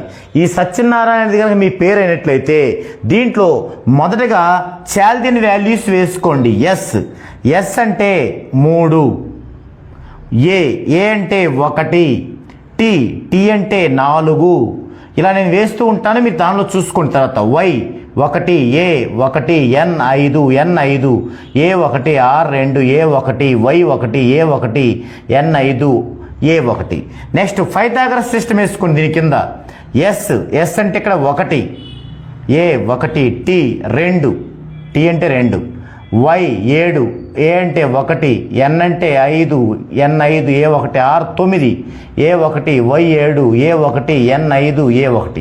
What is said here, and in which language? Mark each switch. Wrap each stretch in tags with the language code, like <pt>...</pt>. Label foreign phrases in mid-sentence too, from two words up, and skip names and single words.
<te>ఈ సత్యనారాయణ అనేది కనుక మీ పేరు అయినట్లయితే దీంట్లో మొదటగా</te> <en>Chaldean values</en> <te>వేసుకోండి. ఎస్ అంటే 3, ఏ అంటే 1, టీ అంటే 4. ఇలా నేను వేస్తూ ఉంటాను, మీరు దానిలో చూసుకున్న తర్వాత వై 1, A1, N5, N5, A1, R2, A1, Y1, A1, N5, A1.</te> <en>next Pythagoras system</en> <te>వేసుకోండి. దీని కింద ఎస్ అంటే ఇక్కడ 1, A1, టీ అంటే 2, Y 7, ఏ అంటే 1, N అంటే 5, N5, A1, R 9, A1, Y 7, A1, N5, A1.</te>